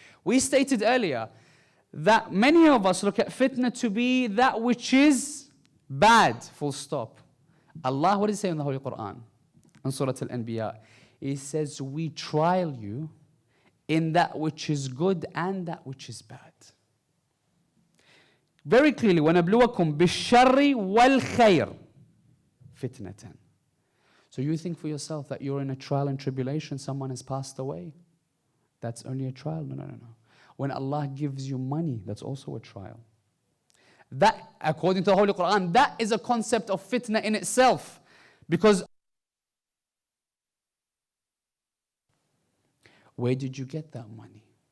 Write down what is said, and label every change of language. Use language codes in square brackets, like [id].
[en] We stated earlier that many of us look at fitna to be that which is bad, full stop. Allah, what does He say in the Holy Quran? In Surah Al-Anbiya, He says, we trial you in that which is good and that which is bad. Very clearly, [ar] وَنَبْلُوَكُمْ بِالشَّرِّ وَالْخَيْرِ فِتْنَةً. [en] So you think for yourself that you're in a trial and tribulation, someone has passed away. That's only a trial. No. When Allah gives you money, that's also a trial. That, according to the Holy Quran, that is a concept of fitna in itself. Because where did you get that money?